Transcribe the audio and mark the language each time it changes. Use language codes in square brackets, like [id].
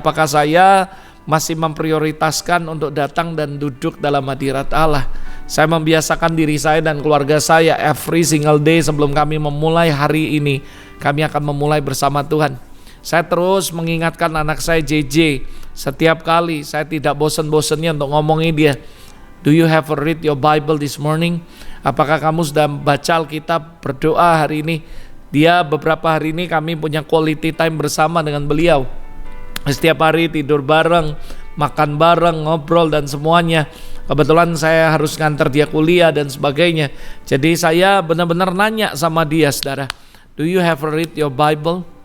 [id] Apakah saya masih memprioritaskan untuk datang dan duduk dalam hadirat Allah? Saya membiasakan diri saya dan keluarga saya [en] every single day [id] sebelum kami memulai hari ini, kami akan memulai bersama Tuhan. Saya terus mengingatkan anak saya JJ, setiap kali saya tidak bosan-bosannya untuk ngomongin dia. [en] Do you have read your Bible this morning? [id] Apakah kamu sudah baca Alkitab, berdoa hari ini? Dia beberapa hari ini kami punya quality time bersama dengan beliau. Setiap hari tidur bareng, makan bareng, ngobrol dan semuanya. Kebetulan saya harus nganter dia kuliah dan sebagainya. Jadi saya benar-benar nanya sama dia, saudara, [en] do you have read your Bible?